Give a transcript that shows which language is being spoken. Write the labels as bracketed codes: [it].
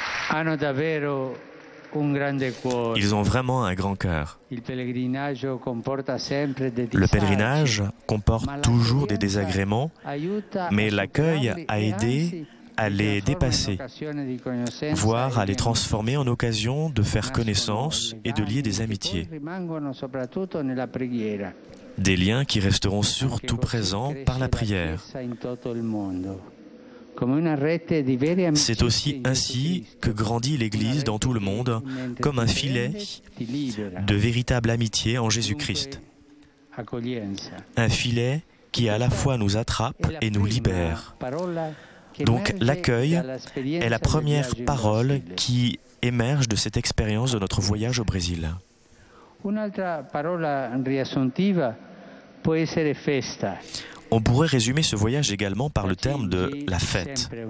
[it] Hanno davvero un grande cuore. [fr] Ils ont vraiment un grand cœur. Le pèlerinage comporte toujours des désagréments, mais l'accueil a aidé à les dépasser, voire à les transformer en occasion de faire connaissance et de lier des amitiés. Des liens qui resteront surtout présents par la prière. C'est aussi ainsi que grandit l'Église dans tout le monde, comme un filet de véritable amitié en Jésus-Christ. Un filet qui à la fois nous attrape et nous libère. Donc l'accueil est la première parole qui émerge de cette expérience de notre voyage au Brésil. [it] Un'altra parola riassuntiva può essere festa. [fr] On pourrait résumer ce voyage également par le terme de la fête.